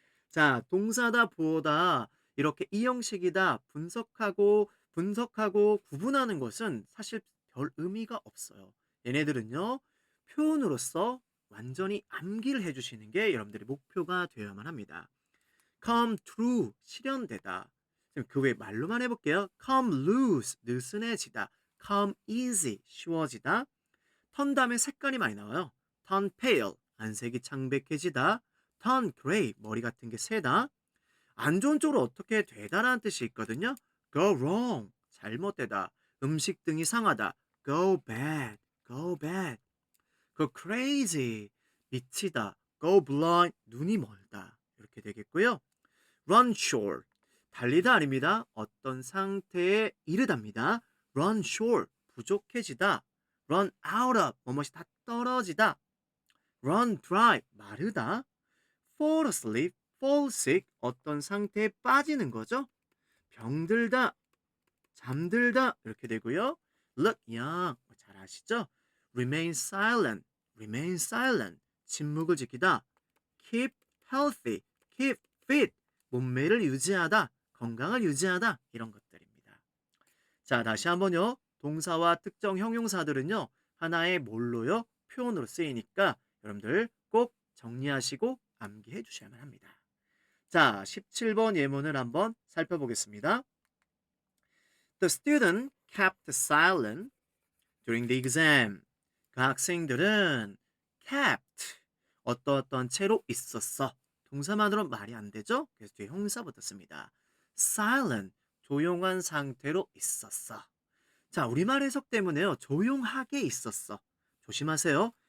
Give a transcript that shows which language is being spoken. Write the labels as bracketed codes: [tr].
[ko] 자, 동사다, 보어다, 이렇게 이 형식이다, 분석하고 구분하는 것은 사실 별 의미가 없어요. 얘네들은요, 표현으로서 완전히 암기를 해주시는 게 여러분들의 목표가 되어야만 합니다. [en] come true, [ko] 실현되다. 그 외 말로만 해볼게요. [en] come loose, [ko] 느슨해지다. [en] come easy, [ko] 쉬워지다. 턴 다음에 색깔이 많이 나와요. [en] turn pale, [ko] 안색이 창백해지다. [en] turn gray, [ko] 머리 같은 게 새다. 안 좋은 쪽으로 어떻게 되다라는 뜻이 있거든요. [en] go wrong, [ko] 잘못되다. 음식 등이 상하다. [en] go bad, go bad. go crazy, [ko] 미치다. [en] go blind, [ko] 눈이 멀다. 이렇게 되겠고요. [en] run short, [ko] 달리다 아닙니다. 어떤 상태에 이르답니다. [en] run short, [ko] 부족해지다. [en] run out of, [ko] 뭐뭇이 다 떨어지다. [en] run dry, [ko] 마르다. [en] fall asleep, fall sick, [ko] 어떤 상태에 빠지는 거죠. 병들다, 잠들다 이렇게 되고요. [en] look young, [ko] 잘 아시죠? [en] remain silent, remain silent, [ko] 침묵을 지키다. [en] keep healthy, keep fit, [ko] 몸매를 유지하다, 건강을 유지하다 이런 것들입니다. 자, 다시 한번요. 동사와 특정 형용사들은요. 하나의 뭘로요? 표현으로 쓰이니까 여러분들 꼭 정리하시고 암기해 주셔야만 합니다. 자, 17번 예문을 한번 살펴보겠습니다. [en] The student kept silent during the exam. [ko] 그 학생들은 kept, 어떠어떤 채로 있었어. 동사만으로 말이 안 되죠? 그래서 뒤에 형사부터 씁니다. silent, 조용한 상태로 있었어. 자, 우리말 해석 때문에요. 조용하게 있었어. 조심하세요.